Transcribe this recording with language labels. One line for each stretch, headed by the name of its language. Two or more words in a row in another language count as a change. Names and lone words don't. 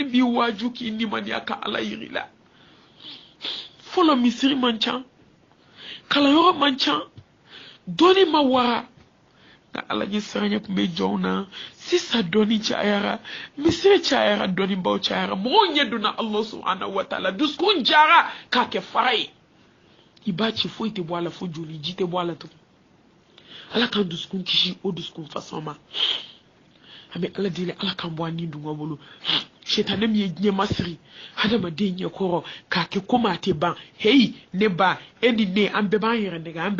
Bambara: b'i waaju k'i nimaniya ka ala yiri la fɔlɔ misiri man ca kalayɔrɔ man ca dɔnni ma wara nka ala ɲɛ siranya tun bɛ jɔnw na sisan dɔnni cayara misiri cayara dɔnnibaw cayara mɔgɔw ɲɛ donna
Arabic: الله سبحانه وتعالى
Bambara: dusukun jara k'a kɛ fara ye i b'a ci foyi tɛ bɔ a la fo joli ji tɛ bɔ a la tugun ala k'an dusukun kisi o dusukun fasɔn ma an bɛ ala deli ala k'an bɔ an ni dunga bolo shetane mi ye ɲɛma siri hadamaden ɲɛkɔrɔ k'a kɛ komi a tɛ ban heyi ne ba e ni ne an bɛɛ b'an yɛrɛ nɛgɛ an bɛɛ